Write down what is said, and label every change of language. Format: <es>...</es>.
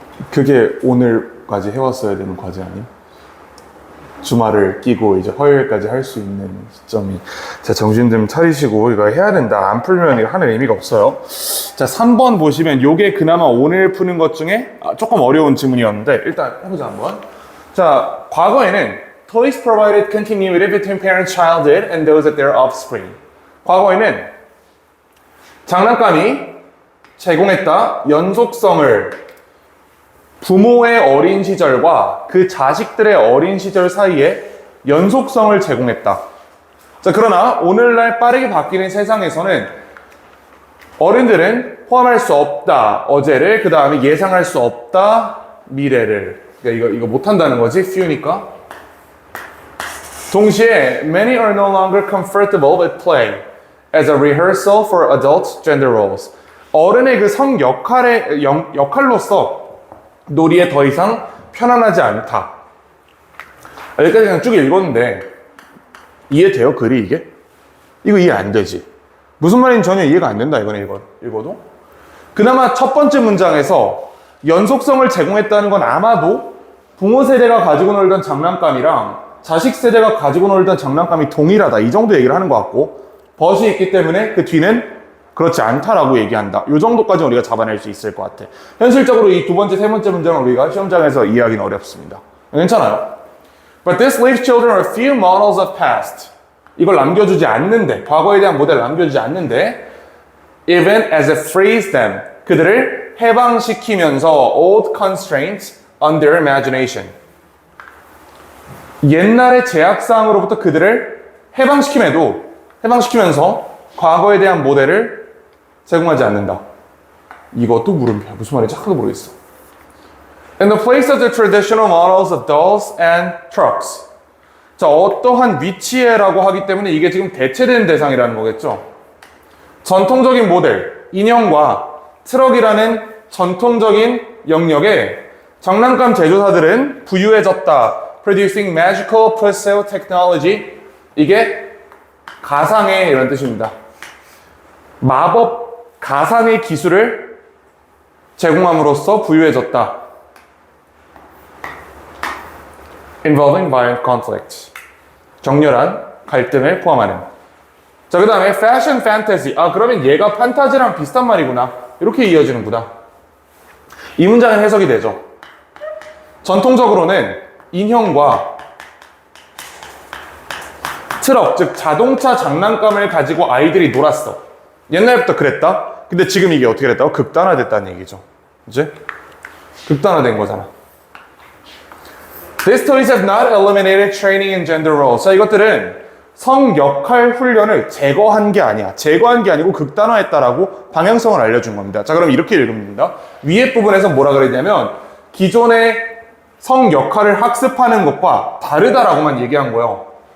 <ko>그게 오늘까지 해왔어야 되는 과제 아님? 주말을 끼고 이제 화요일까지 할 수 있는 시점이. 자, 정신 좀 차리시고 이거 해야 된다. 안 풀면 이거 하는 의미가 없어요. 자, 3번 보시면 요게 그나마 오늘 푸는 것 중에 조금 어려운 질문이었는데 일단 해보자 한번. 자, 과거에는</ko> <en>toys provided continuity between parent, childhood and those at their offspring.</en> <ko>과거에는 장난감이 제공했다 연속성을 부모의 어린 시절과 그 자식들의 어린 시절 사이에 연속성을 제공했다. 자, 그러나 오늘날 빠르게 바뀌는 세상에서는 어른들은 포함할 수 없다. 어제를, 그 다음에 예상할 수 없다. 미래를. 그러니까 이거 못한다는 거지. few니까. 동시에</ko> <en>many are no longer comfortable with play as a rehearsal for adult gender roles.</en> <ko>어른의 그 성 역할로서 놀이에 더 이상 편안하지 않다. 여기까지 그냥 쭉 읽었는데 이해돼요? 글이 이게? 이거 이해 안 되지? 무슨 말인지 전혀 이해가 안 된다 이거네 읽어도. 그나마 첫 번째 문장에서 연속성을 제공했다는 건 아마도 부모 세대가 가지고 놀던 장난감이랑 자식 세대가 가지고 놀던 장난감이 동일하다 이 정도 얘기를 하는 것 같고 벗이 있기 때문에 그 뒤는 그렇지 않다라고 얘기한다. 이 정도까지 우리가 잡아낼 수 있을 것 같아. 현실적으로 이 두 번째, 세 번째 문장은 우리가 시험장에서 이해하기는 어렵습니다. 괜찮아요.</ko> <en>But this leaves children a few models of past.</en> <ko>이걸 남겨주지 않는데, 과거에 대한 모델을 남겨주지 않는데,</ko> <en>even as it frees them.</en> <ko>그들을 해방시키면서</ko> <en>old constraints on their imagination.</en> <ko>옛날의 제약사항으로부터 그들을 해방시키면서 과거에 대한 모델을 제공하지 않는다. 이것도 물음표야. 무슨 말인지 하나도 모르겠어.</ko> <en>In the place of the traditional models of dolls and trucks.</en> <ko>자, 어떠한 위치에라고 하기 때문에 이게 지금 대체된 대상이라는 거겠죠. 전통적인 모델, 인형과 트럭이라는 전통적인 영역에 장난감 제조사들은 부유해졌다.</ko> <en>Producing magical pursuit technology.</en> <ko>이게 가상의 이런 뜻입니다. 마법 가상의 기술을 제공함으로써 부유해졌다.</ko> <en>Involving violent conflict.</en> <ko>격렬한 갈등을 포함하는. 자, 그 다음에</ko> <en>fashion fantasy.</en> <ko>그러면 얘가 판타지랑 비슷한 말이구나. 이렇게 이어지는구나. 이 문장은 해석이 되죠. 전통적으로는 인형과 트럭, 즉 자동차 장난감을 가지고 아이들이 놀았어. 옛날부터 그랬다. 근데 지금 이게 어떻게 됐다고? 극단화됐다는 얘기죠. 이제 극단화된 거잖아.</ko> <en>These toys have not eliminated training in gender roles.</en> <ko>자, 이것들은 성 역할 훈련을 제거한 게 아니야. 제거한 게 아니고 극단화했다라고 방향성을 알려준 겁니다. 자, 그럼 이렇게 읽습니다. 위에 부분에서 뭐라 그랬냐면 기존의 성 역할을 학습하는 것과 다르다라고만 얘기한 거예요.</ko>